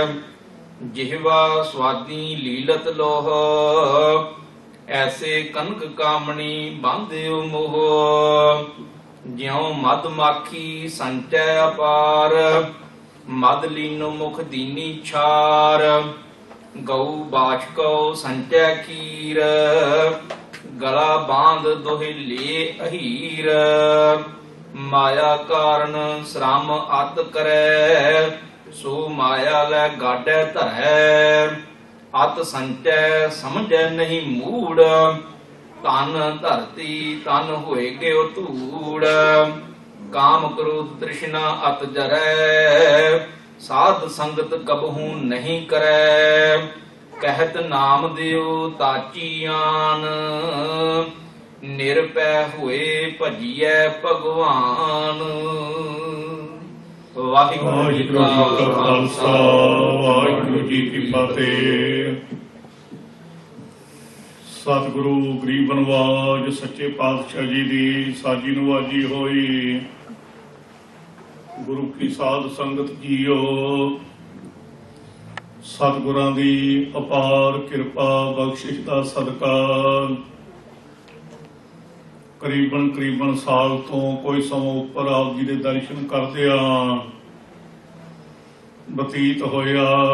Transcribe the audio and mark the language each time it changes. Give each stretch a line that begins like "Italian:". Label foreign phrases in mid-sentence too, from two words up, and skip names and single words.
Hindi: जिहवा स्वादी लीलत लोह, ऐसे कनक कामनी बांध्यो मोह। ज्यों मधमाखी संचै अपार, मद लीनो मुख दीनी छार। गऊ बाशको संचै खीर, गला बांध दोहे ले अहीर। माया कारण श्रम अत करै, सो माया लै गाडै धरै। अत संचै समझै नहीं मूड़, तन धरती तन होए गयो धूड़। काम क्रोध तृष्णा अत जरै, साध संगत कबहू नहीं करै। कहत नाम देव ताची आन, निरपै हुए भजिए भगवान।
Punjabi: ਵਾਹਿਗੁਰੂ ਜੀ ਕਾ ਖ਼ਾਲਸਾ, ਵਾਹਿਗੁਰੂ ਜੀ ਕੀ ਫ਼ਤਿਹ। ਸਤਿਗੁਰੂ ਗਰੀਬ ਨਿਵਾਜ ਸੱਚੇ ਪਾਤਸ਼ਾਹ ਜੀ ਕੀ ਸਾਜੀ ਨਿਵਾਜੀ ਹੋਈ। ਗੁਰੂ ਕੀ ਸਾਧ ਸੰਗਤ ਜੀਓ, ਸਤਿਗੁਰਾਂ ਦੀ ਅਪਾਰ ਕਿਰਪਾ ਬਖ਼ਸ਼ਿਸ਼ ਕਾ ਸਦਕਾ ਕਰੀਬਨ ਸਾਲ ਤੋ ਕੋਈ ਸਮਾਂ ਉੱਪਰ ਆਪ ਜੀ ਕੇ ਦਰਸ਼ਨ ਕਰਦਿਆਂ ਬਤੀਤ ਹੋਇਆ।